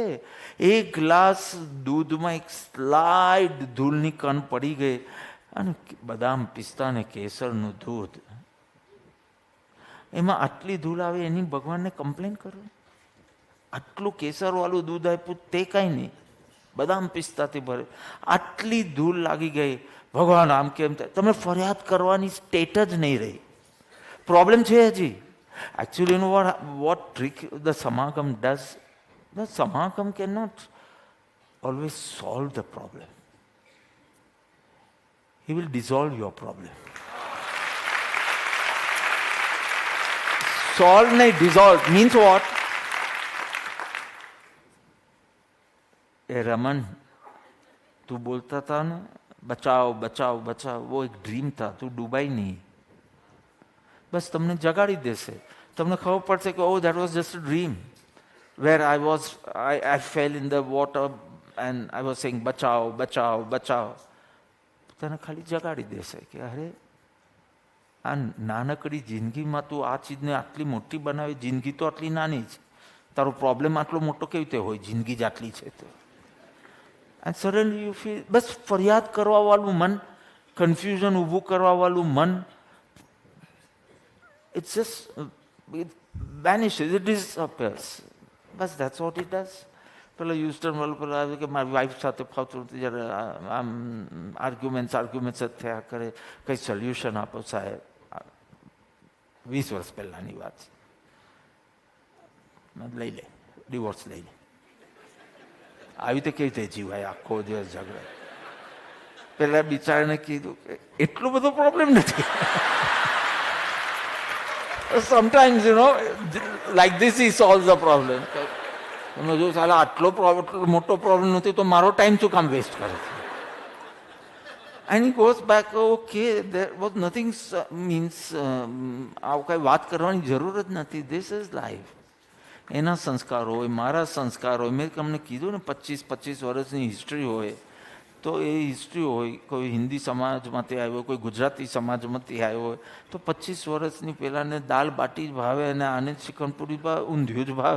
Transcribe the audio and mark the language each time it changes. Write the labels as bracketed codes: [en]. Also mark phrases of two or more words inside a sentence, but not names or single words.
[gu] 1 ગ્લાસ દૂધમાં એક સ્લાઇડ ધૂળની કણ પડી ગઈ અને બદામ, પિસ્તા ને કેસરનું દૂધ, એમાં આટલી ધૂળ આવે એની ભગવાનને કમ્પ્લેન કરો? આટલું કેસરવાળું દૂધ આપ્યું તે કાંઈ નહીં, બદામ પિસ્તાથી ભરે, આટલી ધૂળ લાગી ગઈ. ભગવાન આમ કેમ થાય? તમે ફરિયાદ કરવાની સ્ટેટ જ નહીં રહી. પ્રોબ્લેમ છે હજી. [en] Actually, you know what trick the Samagam does? The Samagam cannot always solve the problem. He will dissolve your problem. Solve nahi, dissolve means what? [hi] रमन, तू बोलता था ना बचाओ बचाओ बचाओ, वो एक ड्रीम था. तू डूबाई नहीं. [gu] બસ તમને જગાડી દેશે. તમને ખબર પડશે કે [en] oh that was just a dream. where I fell in the water and I was saying, [hi] बचाओ, बचाओ, बचाओ. [gu] તને ખાલી જગાડી દેશે કે અરે આ નાનકડી જિંદગીમાં તું આ ચીજને આટલી મોટી બનાવી, જિંદગી તો આટલી નાની છે, તારો પ્રોબ્લેમ આટલો મોટો કેવી રીતે હોય, જિંદગી જ આટલી છે તો. [en] and suddenly you feel, [gu] બસ ફરિયાદ કરવાવાળું મન, કન્ફ્યુઝન ઊભું કરવાવાળું મન, [en] it's just it vanishes, it disappears. બસ that's what it does. [gu] પેલા યુસ્ટન વાળું પેલા આવે કે મારી વાઈફ સાથે ફાવતું નથી, જ્યારે આમ આર્ગ્યુમેન્ટ્સ જ થયા કરે, કંઈ સોલ્યુશન આપો સાહેબ. 20 વર્ષ પહેલાંની વાત છે. લઈ લે ડિવોર્સ, લઈ લે. આવી રીતે કેવી રીતે જીવાય, આખો દિવસ ઝઘડા. પેલા બિચારાને કીધું કે એટલો બધો પ્રોબ્લેમ નથી. [en] Sometimes, like this he solves the problem. [gu] જો સાલા આટલો મોટો પ્રોબ્લેમ નથી તો મારો ટાઈમ શું કામ વેસ્ટ કરે છે? [en] And he goes back, okay, there was nothing, means [gu] આવું કાંઈ વાત કરવાની જરૂર જ નથી. [en] This is life. [gu] એના સંસ્કાર હોય, મારા સંસ્કાર હોય. મેં તમને કીધું ને 25 વર્ષની હિસ્ટ્રી હોય, તો એ હિસ્ટ્રી હોય, કોઈ હિન્દી સમાજમાંથી આવ્યો, કોઈ ગુજરાતી સમાજમાંથી આવ્યો હોય, તો 25 વર્ષની પહેલાંને દાળ બાટી જ ભાવે અને આને ચિકનપુરી ભાવે, ઊંધિયું જ ભાવે.